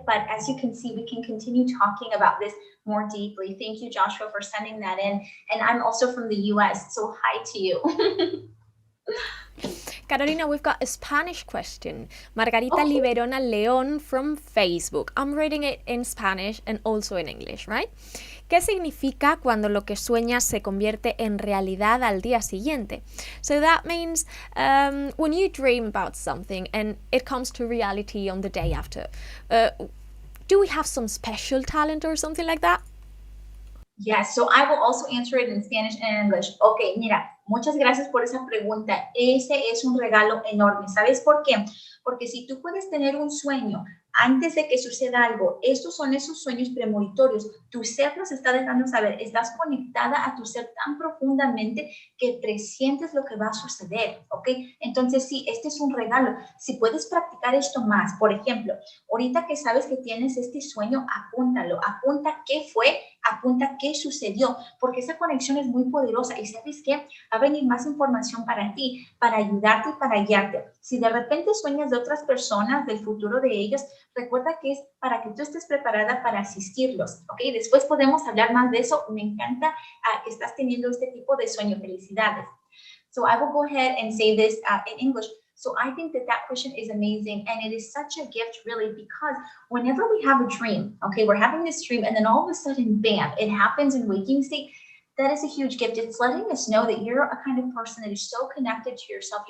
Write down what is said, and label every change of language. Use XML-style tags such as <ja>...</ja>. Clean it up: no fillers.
<en>But as you can see, we can continue talking about this more deeply. Thank you, Joshua, for sending that in. And I'm also from the US, so hi to you. Carolina, we've got a Spanish question. Margarita Okay. Liberona León from Facebook. I'm reading it in Spanish and also in English, right?</en> <es>¿Qué significa cuando lo que sueñas se convierte en realidad al día siguiente?</es> <en>So that means when you dream about something and it comes to reality on the day after. Do we have some special talent or something like that? Yes, so I will also answer it in Spanish and English.</en> <es>Ok, mira, muchas gracias por esa pregunta. Ese es un regalo enorme. ¿Sabes por qué? Porque si tú puedes tener un sueño antes de que suceda algo, estos son esos sueños premonitorios. Tu ser nos está dejando saber, estás conectada a tu ser tan profundamente que presientes lo que va a suceder, ¿ok? Entonces sí, este es un regalo. Si puedes practicar esto más, por ejemplo, ahorita que sabes que tienes este sueño, apúntalo, apunta qué fue, apunta qué sucedió, porque esa conexión es muy poderosa y ¿sabes qué? Va a venir más información para ti, para ayudarte y para guiarte. Si de repente sueñas de otras personas, del futuro de ellos, recuerda que es para que tú estés preparada para asistirlos, ¿ok? Después podemos hablar más de eso. Me encanta que estás teniendo este tipo de sueño. Felicidades.</es> <en>So I will go ahead and say this in English. So I think that question is amazing, and it is such a gift, really, because whenever we have a dream, okay, we're having this dream, and then all of a sudden, bam, it happens in waking state. That is a huge gift. It's letting us know that you're a kind of person that is so connected to yourself.</en>